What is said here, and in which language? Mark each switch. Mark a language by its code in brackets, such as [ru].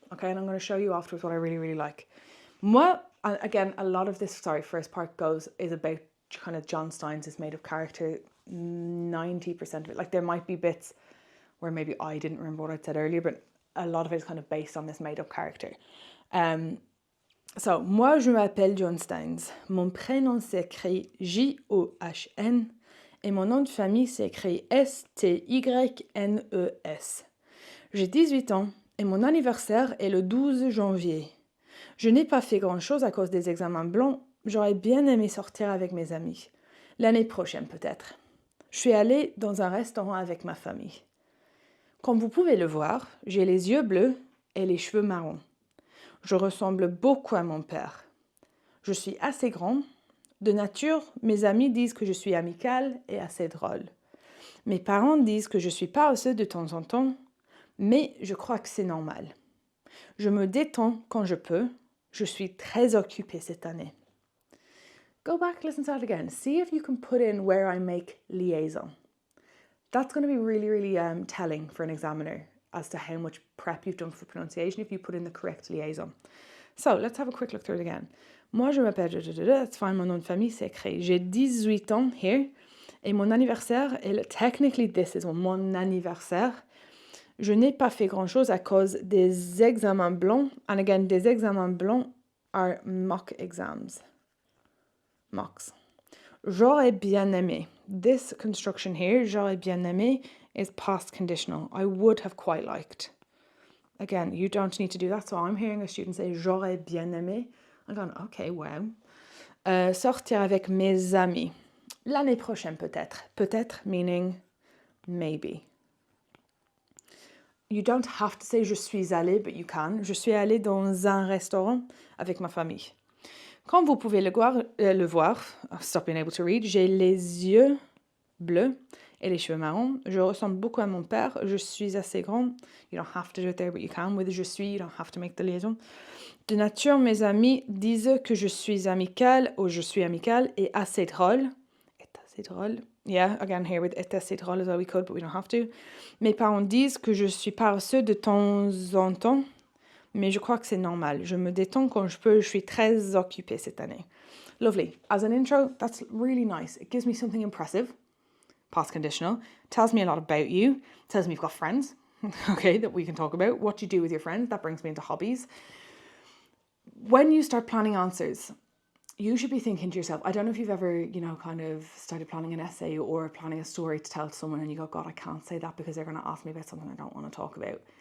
[en] Okay, and I'm going to show you afterwards what I really, really like. Moi, again, a lot of this, first part is about kind of John Stein's is made of character. 90% of it. Like there might be bits where maybe I didn't remember what I said earlier, but a lot of it is kind of based on this made up character. [fr] So, moi je m'appelle John Steins. Mon prénom s'écrit John. et mon nom de famille s'écrit S-T-Y-N-E-S. J'ai 18 ans et mon anniversaire est le 12 janvier. Je n'ai pas fait grand-chose à cause des examens blancs. J'aurais bien aimé sortir avec mes amis. L'année prochaine peut-être. Je suis allée dans un restaurant avec ma famille. Comme vous pouvez le voir, j'ai les yeux bleus et les cheveux marrons. Je ressemble beaucoup à mon père. Je suis assez grand. De nature, mes amis disent que je suis amicale et assez drôle. Mes parents disent que je suis paresseuse de temps en temps, mais je crois que c'est normal. Je me détends quand je peux. Je suis très occupée cette année. [en] Go back, listen to that again. See if you can put in where I make liaison. That's going to be really, really telling for an examiner as to how much prep you've done for pronunciation if you put in the correct liaison. So, let's have a quick look through it again. [fr] Moi, je m'appelle, [en] that's fine, [fr] mon nom de famille, c'est écrit. J'ai 18 ans here, et mon anniversaire, [en] technically this is [fr] mon anniversaire. Je n'ai pas fait grand-chose à cause des examens blancs. [en] And again, [fr] des examens blancs [en] are mock exams. Mocks. [fr] J'aurais bien aimé. [en] This construction here, [fr] j'aurais bien aimé, [en] is past conditional. I would have quite liked. Again, you don't need to do that. So I'm hearing a student say [fr] j'aurais bien aimé. [en] I'm going, okay, wow. [fr] Sortir avec mes amis. L'année prochaine peut-être. Peut-être [en] meaning maybe. You don't have to say [fr] je suis allée, [en] but you can. [fr] Je suis allée dans un restaurant avec ma famille. Comme vous pouvez le voir, [en] stop being able to read, [fr] j'ai les yeux bleus et les cheveux marrons. Je ressemble beaucoup à mon père. Je suis assez grand. [en] You don't have to do it there, but you can. With [fr] je suis, [en] you don't have to make the liaison. [fr] De nature, mes amis disent que je suis amicale ou je suis amicale et assez drôle. Est assez drôle. [en] Yeah, again here with [fr] est assez drôle [en] as well we could, but we don't have to. Mes parents disent que je suis paresseuse de temps en temps, mais je crois que c'est normal. Je me détends quand je peux. Je suis très occupée cette année. Lovely. As an intro, that's really nice. It gives me something impressive. Past conditional. Tells me a lot about you. Tells me you've got friends, okay, that we can talk about. What you do with your friends. That brings me into hobbies. When you start planning answers, you should be thinking to yourself, I don't know if you've ever, kind of started planning an essay or planning a story to tell to someone and you go, God, I can't say that because they're going to ask me about something I don't want to talk about.